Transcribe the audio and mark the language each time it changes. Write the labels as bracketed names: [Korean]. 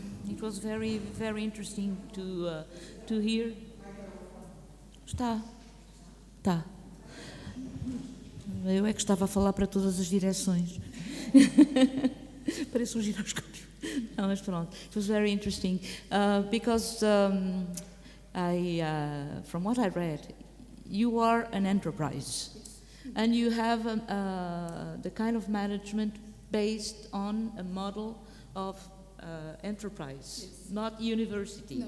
[English] It was very, very interesting to hear. [Portuguese] Está. Eu é que estava a falar para todas as direções. Parece um giroscópio. No, mas pronto. [English] It was very interesting because from what I read, you are an enterprise, and you have the kind of management based on a model of enterprise, not university.